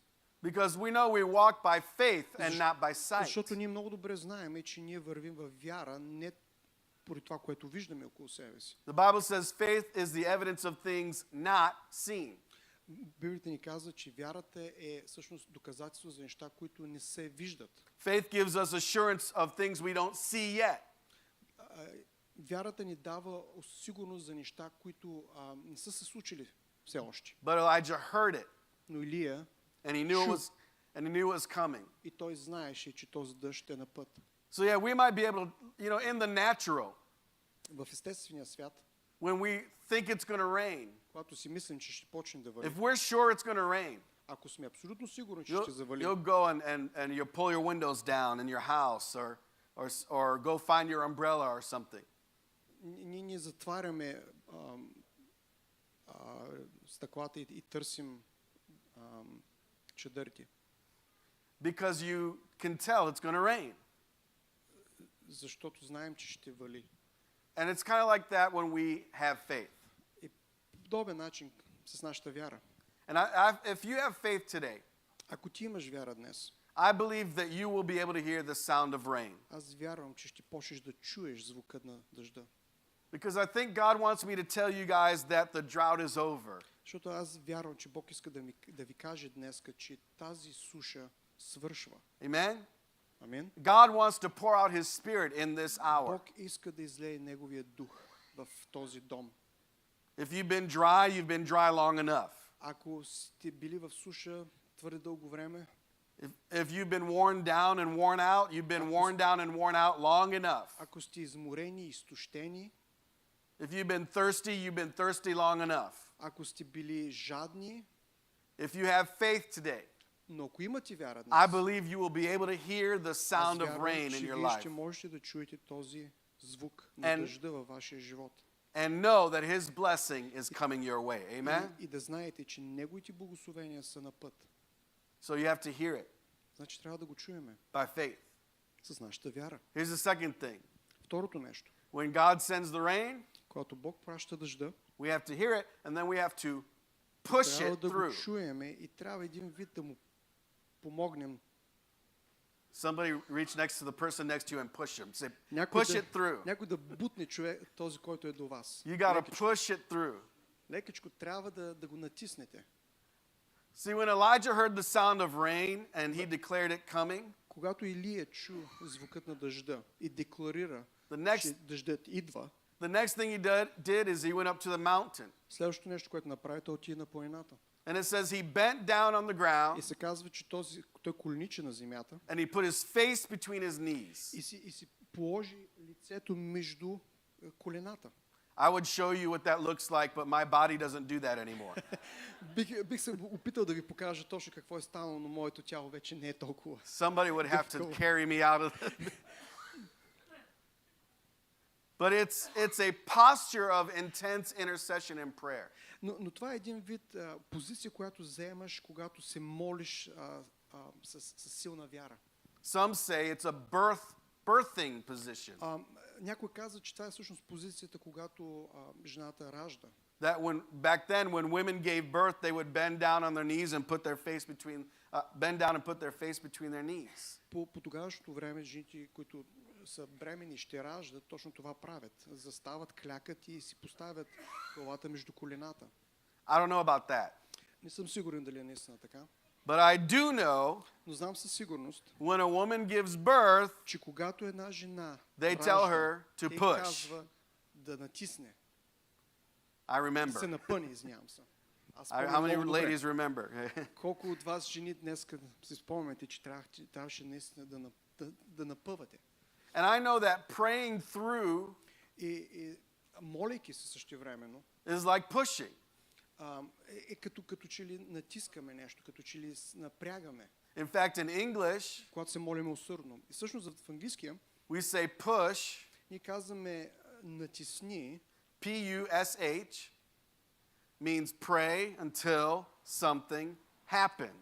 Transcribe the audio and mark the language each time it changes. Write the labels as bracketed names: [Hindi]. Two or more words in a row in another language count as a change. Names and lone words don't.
[English] Because we know we walk by faith and not by sight. [Bulgarian] Защото ние много добре знаем, че ние вървим във вяра, не поради това, което виждаме около себе си. [English] The Bible says faith is the evidence of things not seen. [Bulgarian] Библията ни казва, че вярата е всъщност доказателство за неща, които не се виждат. [English] Faith gives us assurance of things we don't see yet. [Bulgarian] Вярата ни дава сигурност за неща, които не са се случили все още. [English] But Elijah heard it, [Bulgarian] Но Илия [English] and he knew it was coming. [Bulgarian] и той знаеше, че този дъжд е на път. [English] So yeah, we might be able to, in the natural, [Bulgarian] В естествения свят, [English] when we think it's going to rain, [Bulgarian] когато си мислим, че ще почне да [English] if [Bulgarian] вали, [English] we're sure it's going to rain, [Bulgarian] ако сме абсолютно сигурни, че ще завали, [English] you'll go and you'll pull your windows down in your house or go find your umbrella or something. [Bulgarian] ние затваряме стъклата и търсим чадърите. [English] Because you can tell it's going to rain. [Bulgarian] Защото знаем, че ще вали. [English] And it's kind of like that when we have faith. [Bulgarian] И по подобен начин с нашата вяра. [English] And if you have faith today, [Bulgarian] Ако ти имаш вяра днес, [English] I believe that you will be able to hear the sound of rain. [Bulgarian] аз вярвам, че ще почнеш да чуеш звука на дъжда. [English] Because I think God wants me to tell you guys that the drought is over. [Bulgarian] Защото аз вярвам, че Бог иска да ви каже днес, че тази суша свършва. [English] Amen? [Bulgarian] Амин. [English] God wants to pour out His Spirit in this hour. [Bulgarian] Бог иска да излее Неговия дух в този дом. [English] If you've been dry long enough. [Bulgarian] Ако сте били в суша твърде дълго време, [English] If you've been worn down and worn out, you've been worn down and worn out long enough. [Bulgarian] ако сте изморени и изтощени, [English] If you've been thirsty, you've been thirsty long enough. [Bulgarian] ако сте били жадни, [English] If you have faith today, [Bulgarian] но ако имате вяра [English] I [Bulgarian] днес, [English] believe you will be able to hear the [Bulgarian] аз [English] sound of [Bulgarian] вярвам, [English] rain [Bulgarian] че [English] in your [Bulgarian] вие [English] life [Bulgarian] ще можете да чуете този звук на [English] And- [Bulgarian] дъжда във вашия живот. [English] and know that His blessing is coming your way. Amen? [Bulgarian] И да знаете, че Неговите благословения са на път. [English] So you have to hear it [Bulgarian] Значи трябва да го чуеме [English] by faith. [Bulgarian] с нашата вяра. [English] Here's the second thing. [Bulgarian] Второто нещо, [English] When God sends the rain, [Bulgarian] когато Бог праща дъжда, [English] we have to hear it and then we have to push [Bulgarian] трябва [English] it [Bulgarian] да го [English] through. [Bulgarian] чуеме и трябва един вид да му помогнем. [English] Somebody reach next to the person next to you and push him. Say, [Bulgarian] Някой [English] push it through. [Bulgarian] някой да бутне човек, този, който е до вас. [English] You got to [Bulgarian] Лекичко, [English] push it through. [Bulgarian] лекичко трябва да го натиснете. [English] See, when Elijah heard the sound of rain and he declared it coming, [Bulgarian] Когато Илия чу звукът на дъжда и декларира, [English] The next- [Bulgarian] че дъждът идва, [English] the next thing he did is he went up to the mountain. [Bulgarian] следващото нещо, което направи, той отиде на планината. [English] And it says he bent down on the [Bulgarian] И [English] ground [Bulgarian] се казва, че той колничи на земята [English] and he put his face between his knees. [Bulgarian] и си положи лицето между колената. [English] I would show you what that looks like, but my body doesn't do that anymore. [Bulgarian] Бих се опитал да ви покажа точно какво е станало, но моето тяло вече не е толкова. [English] Somebody would have to Difficult. carry me out of it. But it's a posture of intense intercession and prayer. [Bulgarian] Но това е един вид позиция, която заемаш, когато се молиш с силна вяра. [English] Some say it's a birthing position. [Bulgarian] Някой каза, че това е всъщност позицията, когато жената ражда. [English] That back then when women gave birth, they would bend down on their knees and put their face between their knees. [Bulgarian] По тогавашното време жените, които са бремени и ще раждат, точно това правят. Застават, клякат и си поставят главата между колената. [English] I don't know about that. [Bulgarian] Не съм сигурен дали е наистина така, [English] But I do know [Bulgarian] но знам със сигурност, [English] when a woman gives birth, [Bulgarian] че когато една жена [English] They tell [Bulgarian] ражда, [English] her to [Bulgarian] те [English] push. [Bulgarian] казва да натисне, [English] I [Bulgarian] да се [English] remember. [Bulgarian] напъне, извинявам се. Аз [English] How [Bulgarian] спомням [English] many [Bulgarian] много добре. [English] ladies remember? [Bulgarian] Колко от вас жени днес си спомняте, че трябваше наистина да напъвате. [English] And I know that praying through [Bulgarian] И молейки се същевременно, [English] is like pushing. [Bulgarian] като че ли натискаме нещо, като че ли напрягаме, [English] In fact, in English, [Bulgarian] когато се молиме усърдно. И всъщност в английския [English] we say push, [Bulgarian] ние казваме натисни, [English] P-U-S-H, means pray until something happens.